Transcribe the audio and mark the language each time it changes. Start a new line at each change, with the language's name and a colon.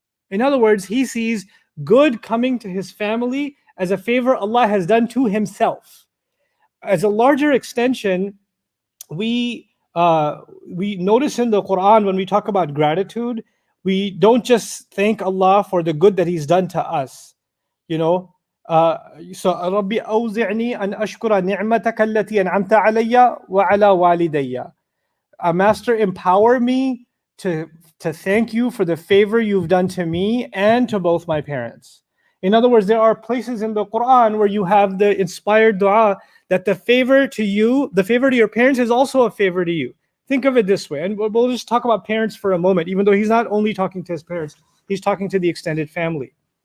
English: In other words, he sees good coming to his family as a favor Allah has done to himself. As a larger extension, we notice in the Quran when we talk about gratitude, we don't just thank Allah for the good that he's done to us.
Arabic: So ربي أوزعني أن أشكر نعمتك التي أنعمت علي وعلى والدي.
English: Master, empower me to thank you for the favor you've done to me and to both my parents. In other words, there are places in the Quran where you have the inspired dua that the favor to your parents is also a favor to you. Think of it this way, and we'll just talk about parents for a moment, even though he's not only talking to his parents, he's talking to the extended family.